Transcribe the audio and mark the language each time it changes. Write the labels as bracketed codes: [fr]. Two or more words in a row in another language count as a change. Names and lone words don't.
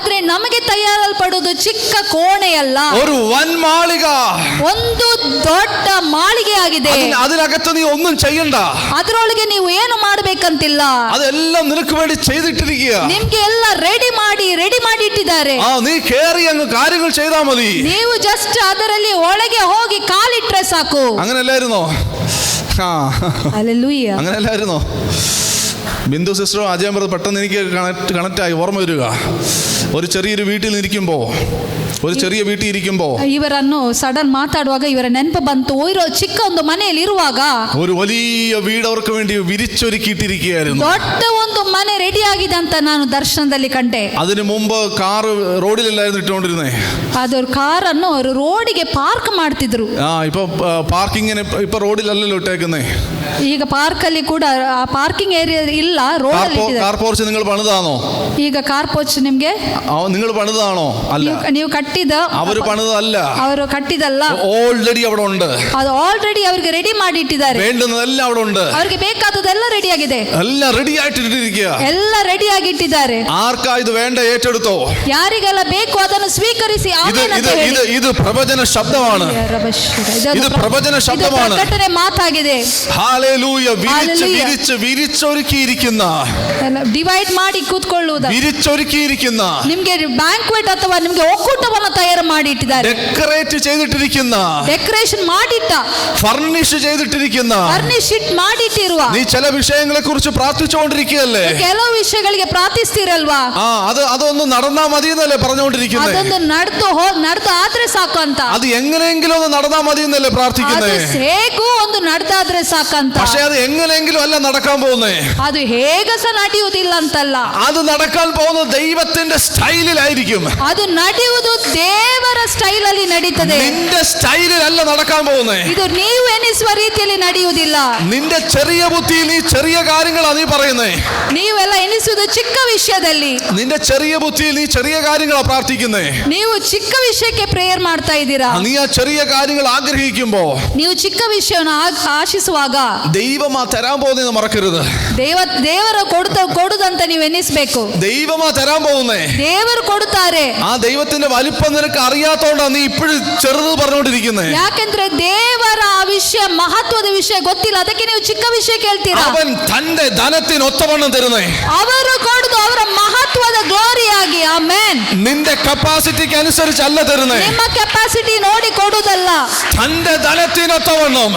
[kn] ನಮಗೆ ತಯಾರಲ್ಪಡುವುದು ಚಿಕ್ಕ ಕೋಣೆಯಲ್ಲ, [ml] ഒരു വൻ മാളിക, [kn] ಒಂದು ದೊಡ್ಡ ಮಾಳಿಗೆ ಆಗಿದೆ. [ml] അതിനകത്ത് നീ ഒന്നും ചെയ്യണ്ട, [kn] ಅದರೊಳಗೆ ನೀವು ಏನು ಮಾಡಬೇಕಂತಿಲ್ಲ, [ml] അതെല്ലാം നിനക്ക് വേണ്ടി ചെയ്തിട്ടിരിക്കുക. [kn] ನಿಮ್ಗೆ ಎಲ್ಲ ರೆಡಿ ಮಾಡಿ ಇಟ್ಟಿದ್ದಾರೆ. [ml] നീ കേറി അങ്ങ് കാര്യങ്ങൾ ചെയ്താ മതി. [kn] ನೀವು ಜಸ್ಟ್ ಅದರಲ್ಲಿ ಒಳಗೆ ಹೋಗಿ ಕಾಲಿಟ್ರೆ സാಕು. [ml] അങ്ങനെയല്ലായിരുന്നോ? ഹല്ലേലൂയ. അങ്ങനെയല്ലായിരുന്നോ? ബിന്ദു സിസ്റ്ററും അജയൻ ബ്രദർ പെട്ടെന്ന് എനിക്ക് കണക്റ്റായി ഓർമ്മ വരിക. ഒരു ചെറിയൊരു വീട്ടിൽ ഇരിക്കുമ്പോ, ഒരു ചെറിയ വീട്ടിൽ ഇരിക്കുമ്പോ [kn] ಇವರನ್ನು ಸಡನ್ ಮಾತಾಡುವಾಗ ಇವರ ನೆನಪು ಬಂತು. ಚಿಕ್ಕ ಒಂದು ಮನೆಯಲ್ಲಿ ಇರುವಾಗ [ml] ഒരു വലിയ വീട് അവർക്ക് വേണ്ടി വിരിച്ചൊരുക്കിയിട്ടിരിക്കുകയായിരുന്നു. [kn] ದೊಡ್ಡ ಒಂದು ಮನೆ ರೆಡಿ ಆಗಿದೆ ಅಂತ ನಾನು ದರ್ಶನದಲ್ಲಿ ಕಂಡೆ. [ml] അതിനു മുമ്പ് കാറ് റോഡിലല്ലായിരുന്നു ഇട്ടുകൊണ്ടിരുന്നേ. [kn] അതൊരു കാറನ್ನು ಅವರು ರೋಡಿಗೆ ಪಾರ್ಕ್ ಮಾಡ್ತಿದ್ರು. [ml] ഇപ്പൊ പാർക്കിങ്ങിന് ഇപ്പൊ റോഡിലല്ലല്ലോ ഇട്ടേക്കുന്നേ. [kn] ಈಗ ಪಾರ್ಕ್ ಅಲ್ಲಿ ಕೂಡ ಆ [en] parking area [kn] ಇಲ್ಲ, ರೋಡ್ ಅಲ್ಲಿ ಇಟ್ಟಿದ್ದಾರೆ. [en] car porch [ml] നിങ്ങൾ പണിതാണോ? [kn] ಈಗ [en] car porch [kn] ನಿಮ್ಗೆ [ml] നിങ്ങൾ പണിതാണോ? അല്ല, [kn] ನೀವು ಕಟ್ಟಿದ, [ml] ಅವರು പണിതല്ല, [kn] ಅವರು ಕಟ್ಟಿದಲ್ಲ, [ml] ഓൾറെഡി അവിടെ ഉണ്ട്. [kn] ಅದು ಆಲ್ರೆಡಿ ಅವರಿಗೆ ರೆಡಿ ಮಾಡಿ ಇಟ್ಟಿದ್ದಾರೆ. [ml] വേണ്ടുന്നതെല്ലാം അവിടെ ഉണ്ട്. [kn] ಅವರಿಗೆ ಬೇಕಾದದೆಲ್ಲ ರೆಡಿ ಆಗಿದೆ, [ml] എല്ലാം റെഡി ആയിട്ടിരിക്കുക. [kn] ಎಲ್ಲ ರೆಡಿ ಆಗಿ ಇಟ್ಟಿದ್ದಾರೆ. [ml] ആർക്കാ ഇത് വേണ്ട ഏറ്റെടുത്തോ? [kn] ಯಾರಿಗೆಲ್ಲ ಬೇಕು ಅದನ್ನು ಸ್ವೀಕರಿಸಿ. [ml] ഇത് പ്രവചന ശബ്ദമാണ്. ഇത് പ്രവചന ശബ്ദമാണ്. [kn] ಪ್ರಕಟಣೆ ಮಾತಾಗಿದೆ. [ml] ഹല്ലേലൂയ. വിരിച്ചൊരുക്കിയിരിക്കുന്ന, [kn] ಡಿವೈಡ್ ಮಾಡಿ ಕೂತ್ಕೊಳ್ಳುವುದು, [ml] വിരിച്ചൊരുക്കിയിരിക്കുന്ന, [kn] ನಿಮ್ಗೆ ಬ್ಯಾಂಕ್ವೆಟ್ ಅಥವಾ ನಿಮ್ಗೆ ಒಕ್ಕೂಟವನ್ನು ತಯಾರು ಮಾಡಿ ಇಟ್ಟಿದ್ದಾರೆ. [ml] ഡെക്കറേറ്റ് ചെയ്തിട്ടിരിക്കുന്ന, [kn] ಡೆಕೋರೇಷನ್ ಮಾಡಿಟ್ಟ, [ml] ഫർണിഷ് ചെയ്തിട്ടിരിക്കുന്ന, [kn] ಫರ್ನಿಶ್ ಮಾಡಿಟ್ಟಿರುವ. [ml] നീ ചില വിഷയങ്ങളെ കുറിച്ച് പ്രാർത്ഥിച്ചുകൊണ്ടിരിക്കുകയല്ലേ? [kn] ಕೆಲವು ವಿಷಯಗಳಿಗೆ ಪ್ರಾರ್ಥಿಸ್ತಿರಲ್ವಾ? [ml] അതൊന്ന് നടന്നാ മതി എന്നല്ലേ പറഞ്ഞുകൊണ്ടിരിക്കുന്നത്? [kn] ಅದೊಂದು ನಡೆದು ಆದ್ರೆ ಸಾಕು ಅಂತ. [ml] അത് എങ്ങനെയെങ്കിലും ഒന്ന് നടന്നാ മതി എന്നല്ലേ പ്രാർത്ഥിക്കുന്നത്? [kn] ಹೇಗೂ ಒಂದು ನಡೆದಾದ್ರೆ ಸಾಕಂತ. [ml] പക്ഷെ അത് എങ്ങനെയെങ്കിലും അല്ല നടക്കാൻ പോകുന്നേ. [kn] ಅದು ಹೇಗೆ ಸಹ ನಡೆಯುವುದಿಲ್ಲ ಅಂತಲ್ಲ, [ml] അത് നടക്കാൻ പോകുന്നത് ദൈവത്തിന്റെ സ്റ്റൈലിലായിരിക്കും. [kn] ಅದು ನಡೆಯುವುದು ದೇವರ ಸ್ಟೈಲ್ ಅಲ್ಲಿ ನಡೀತದೆ. [ml] നിന്റെ സ്റ്റൈലിലല്ല നടക്കാൻ പോകുന്നേ. [kn] ಇದು ನೀವು ಎನಿಸುವ ರೀತಿಯಲ್ಲಿ ನಡೆಯುವುದಿಲ್ಲ. [ml] നിന്റെ ചെറിയ ബുദ്ധിയിൽ നീ ചെറിയ കാര്യങ്ങളാ നീ പറയുന്നേ. [kn] ನೀವೆಲ್ಲ ಎನಿಸುವುದು ಚಿಕ್ಕ ವಿಷಯದಲ್ಲಿ. [ml] നിന്റെ ചെറിയ ബുദ്ധിയിൽ നീ ചെറിയ കാര്യങ്ങളാ പ്രാർത്ഥിക്കുന്നേ. [kn] ನೀವು ಚಿಕ್ಕ ವಿಷಯಕ್ಕೆ ಪ್ರೇಯರ್ ಮಾಡ್ತಾ ಇದ್ದೀರಾ. [ml] നീ ആ ചെറിയ കാര്യങ്ങൾ ആഗ്രഹിക്കുമ്പോ, [kn] ನೀವು ಚಿಕ್ಕ ವಿಷಯವನ್ನು ಆಶಿಸುವಾಗ [ml] ദൈവമാ തരാൻ പോകുന്നത് മറക്കരുത്. [kn] ದೇವರು ಕೊಡುದಂತ ನೀವು ಎನಿಸ್ಬೇಕು. [ml] ദൈവമാ തരാൻ പോകുന്നേ. [kn] ದೇವರು ಕೊಡುತ್ತಾರೆ. [ml] ആ ദൈവത്തിന്റെ വലിപ്പം നിനക്ക് അറിയാത്തോണ്ടാണ് നീ ഇപ്പോഴും ചെറുത് പറഞ്ഞുകൊണ്ടിരിക്കുന്നത്. [kn] ಯಾಕೆಂದ್ರೆ ದೇವರ ಆ ವಿಷಯ, ಮಹತ್ವದ ವಿಷಯ ಗೊತ್ತಿಲ್ಲ, ಅದಕ್ಕೆ ನೀವು ಚಿಕ್ಕ ವಿಷಯ ಕೇಳ್ತೀರಾ. [ml] അവൻ തന്റെ ധനത്തിന് ഒത്തവണ്ണം തരുന്നേ. [kn] ಅವರು ಕೊಡುದು ಅವರ ಮಹತ್ವದ ಗ್ಲೋರಿಯಾಗಿ. ಆಮೆನ್. [ml] നിന്റെ കപ്പാസിറ്റിക്ക് അനുസരിച്ചല്ല തരുന്നേ. [kn] ನಿಮ್ಮ ಕೆಪಾಸಿಟಿ ನೋಡಿ ಕೊಡುವುದಲ್ಲ, [ml] തന്റെ ധനത്തിനൊത്തവണ്ണം.